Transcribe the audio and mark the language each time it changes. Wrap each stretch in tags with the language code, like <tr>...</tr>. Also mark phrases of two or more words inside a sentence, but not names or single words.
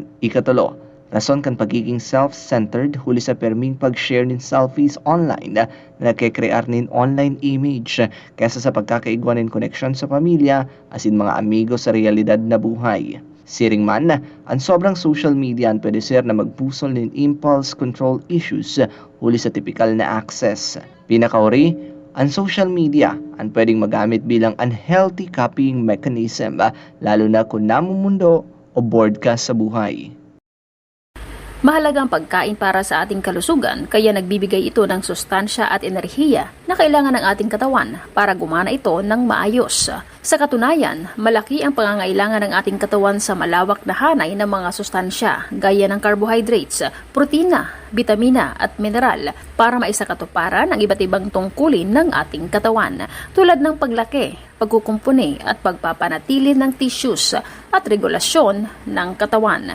<bik>Ikatulo, rason kan pagiging self-centered huli sa perming pag-share nin selfies online na nagkikrear nin</bik> <en>online image</en> <bik>kaysa sa pagkakaigwan nin connection sa pamilya asin mga amigo sa realidad na buhay. Siring man, ang sobrang social media ang pwede ser na magpusol nin</bik> <en>impulse control issues</en> <bik>huli sa typical na access. Pinakauri, ang social media ang pwedeng magamit bilang</bik> <en>unhealthy copying mechanism</en> <bik>lalo na kung namumundo o bored ka sa buhay.</bik> <tl>Mahalaga ang pagkain para sa ating kalusugan kaya nagbibigay ito ng sustansya at enerhiya na kailangan ng ating katawan para gumana ito ng maayos. Sa katunayan, malaki ang pangangailangan ng ating katawan sa malawak na hanay ng mga sustansya gaya ng carbohydrates, protina, bitamina at mineral para maisakatuparan ang iba't ibang tungkulin ng ating katawan tulad ng paglaki, pagkukumpuni at pagpapanatili ng tissues at regulasyon ng katawan.</tl>